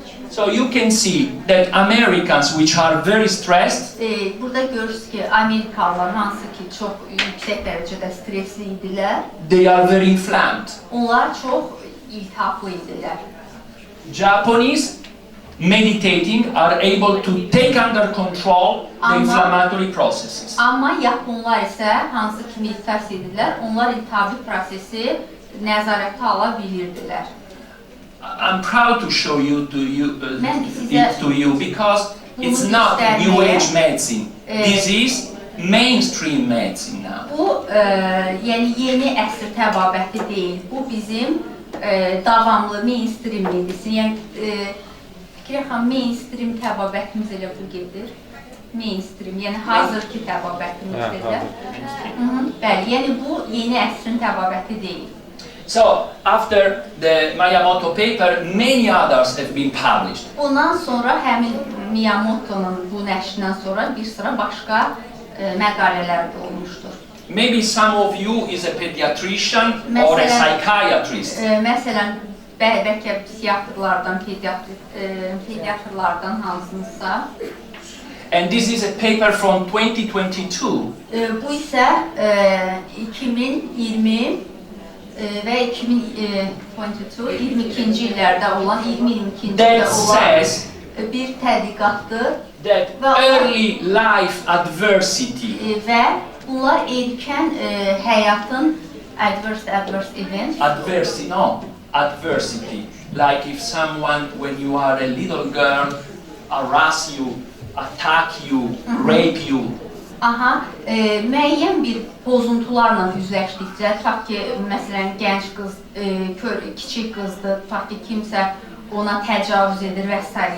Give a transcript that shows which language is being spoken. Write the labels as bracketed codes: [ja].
[en] So you can see that Americans which are very stressed, [az] Burada görürsünüz ki, Amerikalılar hansı ki çox yüksək dərəcədə stresli idilər, [en] they are very inflamed. [az] onlar çox iltihaplı idilər. [en] Japanese meditating are able to take under control the inflammatory processes. [az] Amma Yaponlar isə hansı ki meditasiya edirlər, onlar iltihabi prosesi nəzarətə ala bilirdilər. [en] I'm proud to show it to you because it's not New Age medicine. This is mainstream medicine now. [az] Bu, yeni əsr təbabəti deyil. Bu bizim davamlı [en] mainstream medicine. [az] Fikirləşəm, mainstream təbabətimiz elə bu gedir. Mainstream, hazırki təbabətimizdir. Bəli, bu yeni əsrin təbabəti deyil. [en] So, after the Miyamoto paper, many others have been published. [az] Bundan sonra həmin Miyamoto'nun bu nəşrindən sonra bir sıra başqa məqalələr də olmuşdur. [en] Maybe some of you is a pediatrician or a psychiatrist. [az] Məsələn, bəlkə psixiatrlardan, pediatrlardan hansınızsa. [en] And this is a paper from 2022. [az] Bu isə 2020 və 2022-ci illərdə olan, 2022-ci ildə olan bir tədqiqatdır. [en] That early life adversity. [az] Və bunlar erkən həyatın [en] adverse event. Adversity. Like if someone, when you are a little girl, harass you, attack you, rape you. [az] Müəyyən bir pozuntularla üzləşdikcə, tutaq ki, məsələn, gənc qız, kiçik qızdır, tutaq ki, kimsə ona təcavüz edir və s.